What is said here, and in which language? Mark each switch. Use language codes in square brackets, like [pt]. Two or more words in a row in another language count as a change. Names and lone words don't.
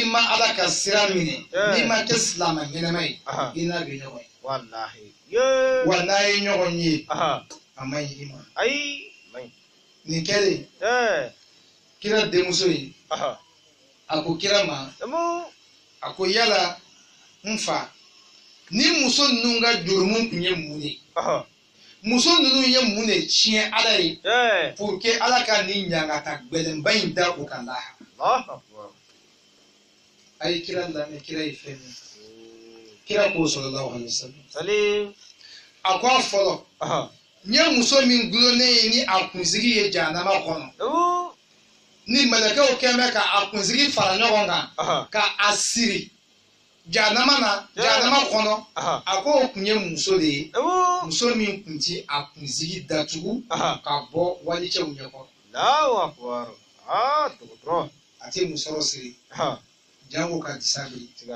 [bm] ma ala ka sira minɛ n'i ma kɛ silamɛ ɲɛnama ye i n'a bɛ ɲɔgɔn ye wa n'a ye ɲɔgɔn ye a ma ɲi i ma nin kɛlen kira denmuso ye a ko kira ma a ko yala n fa ni muso ninnu ka jurumu tun ye mun ye muso ninnu ye mun de tiɲɛ ala ye [fr] pour que [bm] ala ka nin ɲangata gbɛlɛnba in da u kan laha a ye kira lamɛn kira ye fɛn min kira k'o [ar] صلى الله عليه وسلم [bm] a ko a fɔlɔ n ye muso min gulonnen ye ni a kunsigi ye jahanama kɔnɔ ni mɛlɛkɛw kɛn bɛ ka a kunsigi fara ɲɔgɔn kan ka a siri jahanama kɔnɔ a ko o tun ye muso de ye muso min tun ti a kunsigi datugu ka bɔ walicɛw ɲɛkɔrɔ a tɛ musɔrɔ siri jango ka disa biri